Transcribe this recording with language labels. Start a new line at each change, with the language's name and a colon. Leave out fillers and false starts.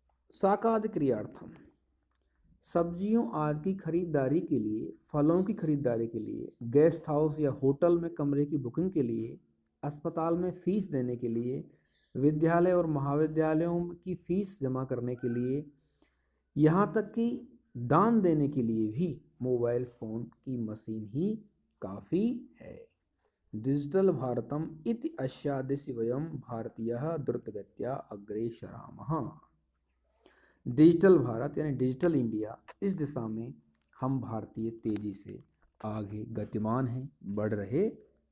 Sanskrit: साकाद क्रियार्थम,
Hindi: सब्जियों आदि की खरीदारी के लिए, फलों की खरीदारी के लिए, गेस्ट हाउस या होटल में कमरे की बुकिंग के लिए, अस्पताल में फीस देने के लिए, विद्यालय और महाविद्यालयों की फीस जमा करने के लिए, यहाँ तक कि दान देने के लिए भी मोबाइल फ़ोन की मशीन ही काफ़ी है।
Sanskrit: डिजिटल भारतम इति अस्या दिशि वयं भारतीयः द्रुतगत्या अग्रे सरामः।
Hindi: डिजिटल भारत यानी डिजिटल इंडिया, इस दिशा में हम भारतीय तेजी से आगे गतिमान हैं, बढ़ रहे